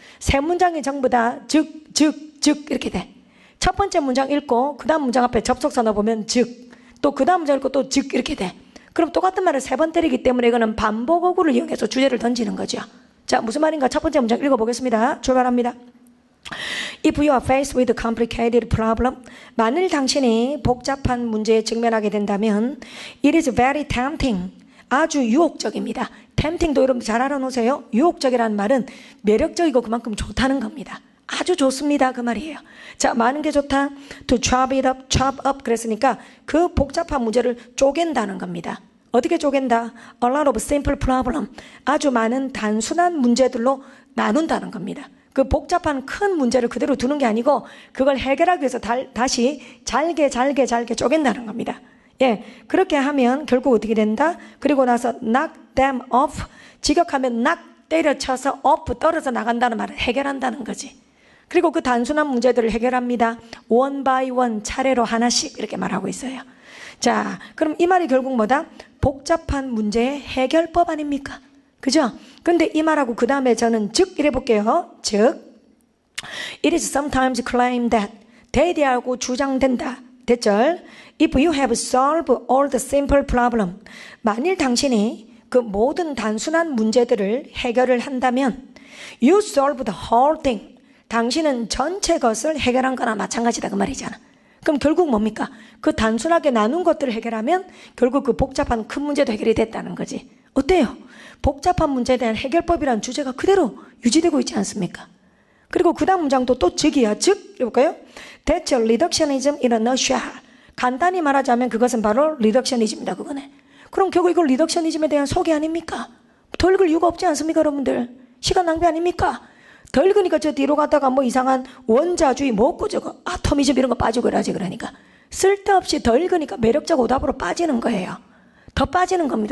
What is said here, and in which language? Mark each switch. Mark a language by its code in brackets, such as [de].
[ko] 세 문장이 전부 다 즉 이렇게 돼. 첫 번째 문장 읽고 그 다음 문장 앞에 접속사 넣어보면 즉, 또 그 다음 문장 읽고 또 즉 이렇게 돼. 그럼 똑같은 말을 세 번 때리기 때문에 이거는 반복 어구를 이용해서 주제를 던지는 거죠. 자, 무슨 말인가? 첫 번째 문장 읽어보겠습니다. 출발합니다. [en] If you are faced with a complicated problem, [ko] 만일 당신이 복잡한 문제에 직면하게 된다면 [en] it is very tempting. [ko] 아주 유혹적입니다. tempting도 여러분 잘 알아놓으세요. 유혹적이라는 말은 매력적이고 그만큼 좋다는 겁니다. 아주 좋습니다. 그 말이에요. 자, 많은 게 좋다. [en] To chop it up, chop up. [ko] 그랬으니까 그 복잡한 문제를 쪼갠다는 겁니다. 어떻게 쪼갠다? [en] A lot of simple problem. [ko] 아주 많은 단순한 문제들로 나눈다는 겁니다. 그 복잡한 큰 문제를 그대로 두는 게 아니고 그걸 해결하기 위해서 다시 잘게 쪼갠다는 겁니다. 예, 그렇게 하면 결국 어떻게 된다? 그리고 나서 [en] knock them off. [ko] 직역하면 knock, 때려쳐서 off, 떨어져 나간다는 말을 해결한다는 거지. 그리고 그 단순한 문제들을 해결합니다. [en] one by one, [ko] 차례로 하나씩 이렇게 말하고 있어요. 자, 그럼 이 말이 결국 뭐다? 복잡한 문제의 해결법 아닙니까? 그죠? 근데 이 말하고 그 다음에 저는 즉 이래 볼게요. [en] 즉, it is sometimes claimed that, [ko] 대대하고 주장된다. 대절. [en] If you have solved all the simple problem. [ko] 만일 당신이 그 모든 단순한 문제들을 해결을 한다면 [en] you solve the whole thing. [ko] 당신은 전체 것을 해결한 거나 마찬가지다 그 말이잖아. 그럼 결국 뭡니까? 그 단순하게 나눈 것들을 해결하면 결국 그 복잡한 큰 문제도 해결이 됐다는 거지. 어때요? 복잡한 문제에 대한 해결법이라는 주제가 그대로 유지되고 있지 않습니까? 그리고 그 다음 문장도 또 즉이야. 즉, 해볼까요? [en] That's reductionism in a nutshell. [ko] 간단히 말하자면 그것은 바로 리덕셔니즘이다 그거네. 그럼 결국 이걸 리덕셔니즘에 대한 소개 아닙니까? 더 읽을 이유가 없지 않습니까 여러분들? 시간 낭비 아닙니까? 더 읽으니까 저 뒤로 가다가 뭐 이상한 원자주의 뭐 없고 저거 아토미즘 이런 거 빠지고 이러지. 그러니까 쓸데없이 더 읽으니까 매력적 오답으로 빠지는 거예요. 더 빠지는 겁니다.